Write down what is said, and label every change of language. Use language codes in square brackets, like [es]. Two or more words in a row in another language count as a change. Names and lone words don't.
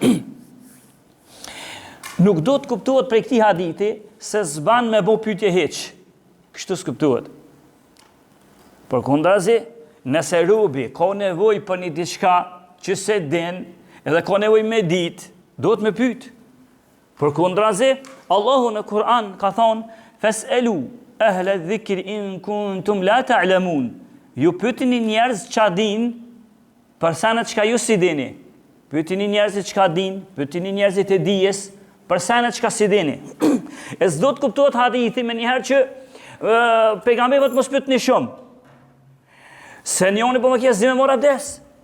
[sq] Nuk do të kuptohet prej këtij hadithi se s'ban me bo pyetje hiç. Kështu s'kuptohet. Përkundazi, nëse robi ka nevojë për një diçka që se din, edhe ka nevojë me ditë, do të më pyet. Përkundazi, Allahu në Kur'an ka thonë: [ar] "فاسألوا أهل الذكر إن كنتم لا تعلمون." [sq] Ju pyetini njerëz çka din, për sa në çka ju si dini. Pyetini njerëzit çka din, pyetini njerëzit e dijes, për sa në çka si dini. E s'do të kuptohet hadithi me njëherë që pejgamberi të mos pyetni shumë. Se njoni po më kje s'di me mor abdes.